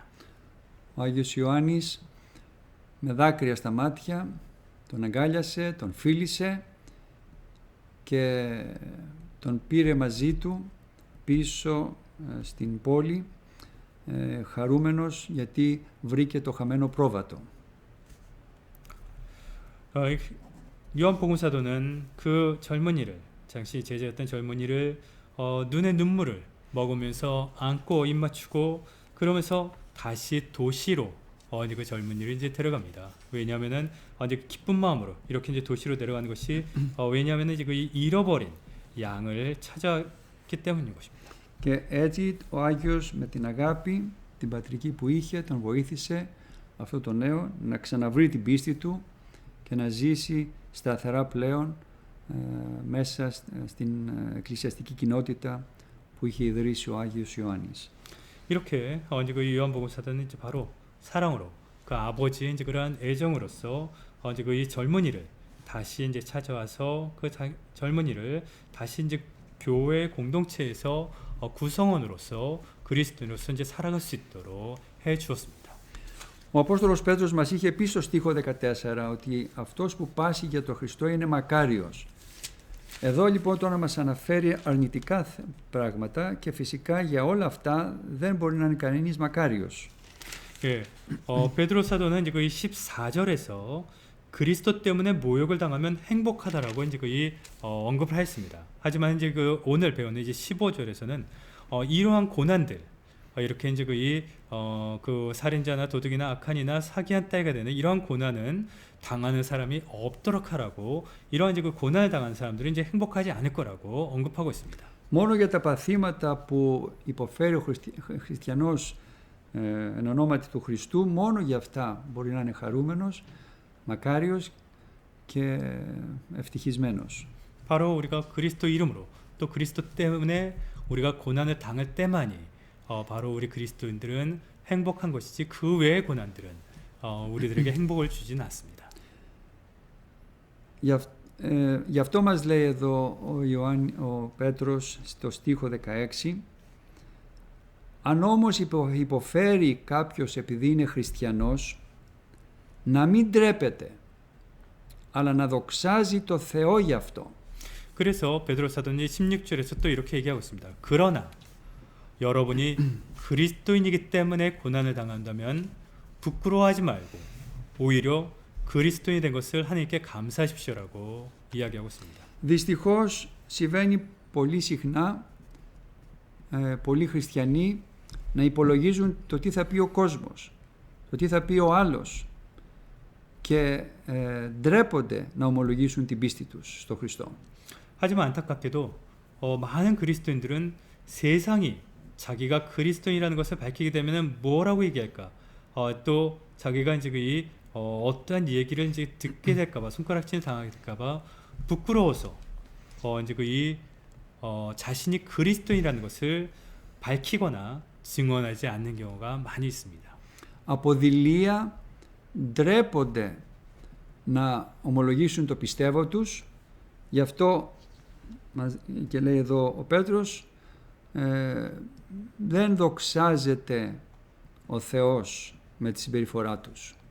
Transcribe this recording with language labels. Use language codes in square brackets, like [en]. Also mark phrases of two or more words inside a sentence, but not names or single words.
[el] Ο Άγιος Ιωάννης με δάκρυα στα μάτια τον αγκάλιασε, τον φίλησε και τον πήρε μαζί του πίσω στην πόλη, χαρούμενος γιατί βρήκε το χαμένο πρόβατο. [ko] 요한복음사도는 그 젊은이를, 당시 제자였던 젊은이를 눈에 눈물을 머금으면서 안고 입 맞추고 그러면서 다시 도시로 이제 그 젊은이를 이제 데려갑니다. 왜냐하면은 이제 기쁜 마음으로 이렇게 이제 도시로 데려가는 것이 왜냐하면은 이제 그 잃어버린 양을 찾았기 때문인 것입니다. [el] Και έτσι ο Άγιος με την αγάπη, την πατρική που είχε, τον βοήθησε αυτό το νέο να ξαναβρει την πίστη του και να ζήσει σταθερά πλέον μέσα στην εκκλησιαστική κοινότητα που είχε ιδρύσει ο Άγιος Ιωάννης. [ko] 이렇게 이제 그 요한복음사도는 이제 바로 사랑으로 그 아버지의 이제 그러한 애정으로서 이제 이 젊은이를 다시 이제 찾아와서 그 젊은이를 다시 이제 교회 공동체에서 구성원으로서 그리스도인으로서 이제 살아갈 수 있도록 해 주었습니다. [el] Ο Απόστολος Πέτρος μας είχε πει στο στίχο 14 ότι αυτός που πάσχει για τον Χριστό είναι μακάριος. Εδώ λοιπόν τώρα μας αναφέρει αρνητικά πράγματα και φυσικά για όλα αυτά δεν μπορεί να είναι κανείς μακάριος. [ko] 예, 베드로 사도는 이제 그 14절에서 그리스도 때문에 모욕을 당하면 행복하다라고 이제 그 언급을 했습니다. 하지만 이제 그 오늘 배우는 이제 15절에서는 이러한 고난들 이렇게 이제 그 살인자나 도둑이나 악한이나 사기한 따위가 되는 이러한 고난은 당하는 사람이 없도록 하라고 이러한 이제 그 고난을 당하는 사람들은 이제 행복하지 않을 거라고 언급하고 있습니다. [el] Μόνο για τα παθήματα που υποφέρει ο χριστιανός εν ονόματι του Χριστού, μόνο για αυτά μπορεί να είναι χαρούμενος, μακάριος και ευτυχισμένος. [ko] 바로 우리가 그리스도 이름으로 또 그리스도 때문에 우리가 고난을 당할 때만이 바로 우리 그리스도인들은 행복한 것이지 그 외의 고난들은 우리들에게 행복을 주지는 않습니다. [el] Γι' αυτό μας λέει εδώ ο Πέτρος στο στίχο 16: αν όμως υποφέρει κάποιος επειδή είναι χριστιανός, να μην τρέπεται, αλλά να δοξάζει το Θεό γι' αυτό. [ko] 그래서 베드로 사도는 16절에서 또 이렇게 얘기하고 있습니다. 그러나 여러분이 그리스도인이기 때문에 고난을 당한다면 부끄러워하지 말고 오히려 그리스도인이 된 것을 하나님께 감사하십시오라고 이야기하고 있습니다. [el] Δυστυχώς συμβαίνει πολύ συχνά πολλοί χριστιανοί να υπολογίζουν το τι θα πει ο κόσμος, το τι θα πει ο άλλος και ντρέπονται να ομολογήσουν την πίστη τους στο Χριστό. [ko] 하지만 안타깝게도 많은 그리스도인들은 세상이 자기가 그리스도인이라는 것을 밝히게 되면 뭐라고 얘기할까? 또 자기가 이제 어떠한 얘기를 이제 듣게 될까봐 손가락질 당하게 될까봐 부끄러워서 이제 자신이 그리스도인이라는 것을 밝히거나 증언하지 않는 경우가 많이 있습니다. [el] Από δειλία ντρέπονται να ομολογήσουν το πιστεύω τους, γι' αυτό και λέει εδώ ο Πέτρος, δεν δοξάζεται ο Θεός με τη συμπεριφορά τους.